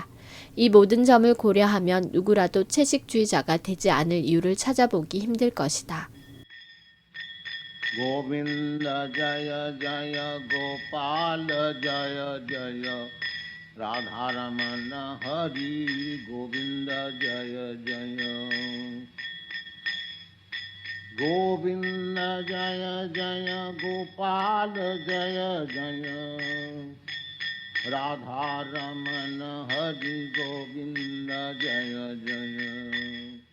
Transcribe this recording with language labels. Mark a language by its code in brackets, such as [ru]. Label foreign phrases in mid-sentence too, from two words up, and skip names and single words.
[ko] 이 모든 점을 고려하면 누구라도 채식주의자가 되지 않을 이유를 찾아보기 힘들 것이다. [sa] गोविंद जय जय गोपाल जय जय राधारमण हरि गोविंद जय जय गोविंद जय जय गोपाल जय जय राधारमण हरि गोविंद जय जय